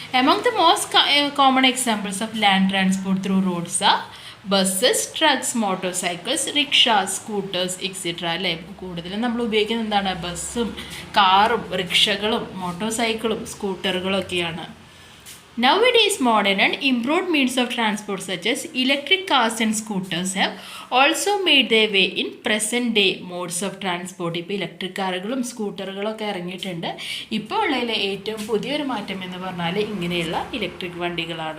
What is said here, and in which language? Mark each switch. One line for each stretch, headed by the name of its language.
English: among the most common examples of land transport through roads are buses, trucks, motorcycles, rickshaws, scooters etcetera
Malayalam: അല്ലേ. കൂടുതലും നമ്മൾ ഉപയോഗിക്കുന്നത് എന്താണ്? ബസ്സും കാറും റിക്ഷകളും മോട്ടോർ സൈക്കിളും സ്കൂട്ടറുകളും ഒക്കെയാണ്.
English: Nowadays, modern and improved means of transport such as electric cars and scooters have also made their way in present day modes of transport.
Malayalam: ഇപ്പോൾ ഇലക്ട്രിക് കാറുകളും സ്കൂട്ടറുകളൊക്കെ ഇറങ്ങിയിട്ടുണ്ട്. ഇപ്പോൾ ഉള്ളതിൽ ഏറ്റവും പുതിയൊരു മാറ്റം എന്ന് പറഞ്ഞാൽ ഇങ്ങനെയുള്ള ഇലക്ട്രിക് വണ്ടികളാണ്.